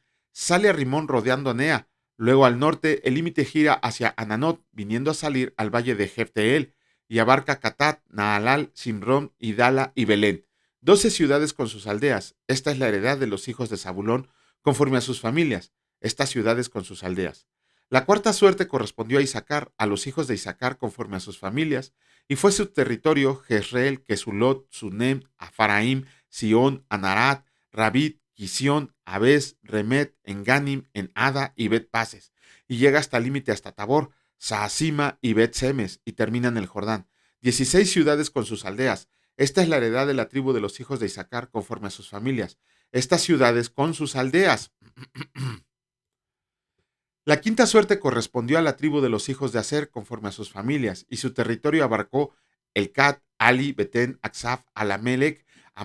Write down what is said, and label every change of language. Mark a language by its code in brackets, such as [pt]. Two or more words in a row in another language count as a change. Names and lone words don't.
[es] Sale a Rimón rodeando a Nea. Luego al norte el límite gira hacia Ananot, viniendo a salir al valle de Jefteel, y abarca Catat, Naalal, Simrón, Idala y Belén, 12 ciudades con sus aldeas. Esta es la heredad de los hijos de Zabulón, conforme a sus familias, estas ciudades con sus aldeas. La cuarta suerte correspondió a Isaacar, a los hijos de Isaacar conforme a sus familias, y fue su territorio Jezreel, Quesulot, Sunem, Afaraim, Sion, Anarat, Rabit, Quisión, Abes, Remet, Enganim, Ada y Bet Pases, y llega hasta el límite hasta Tabor, Saasima y Bet Semes, y termina en el Jordán. 16 ciudades con sus aldeas. Esta es la heredad de la tribu de los hijos de Isaacar conforme a sus familias. Estas ciudades con sus aldeas. La quinta suerte correspondió a la tribu de los hijos de Aser conforme a sus familias, y su territorio abarcó Elcat, Ali, Betén, Aksaf, Alamelec, Amad